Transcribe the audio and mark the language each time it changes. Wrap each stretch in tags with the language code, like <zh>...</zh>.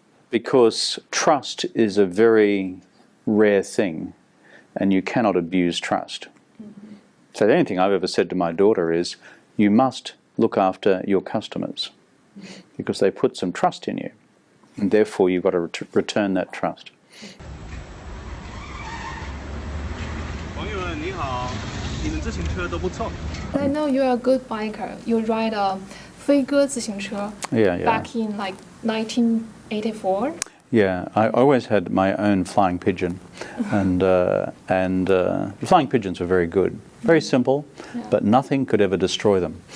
<en>Because trust is a very rare thing, and you cannot abuse trust. So the only thing I've ever said to my daughter is, you must look after your customers, because they put some trust in you, and therefore you've got to return that trust.</en> <zh>朋友们，你好，你们自行车都不错。</zh> <en>I know you're a good biker. You ride a 飞鸽自行车 Yeah. back in like 1984. Yeah, I always had my own flying pigeon, and flying pigeons were very good, very simple, but nothing could ever destroy them.</en>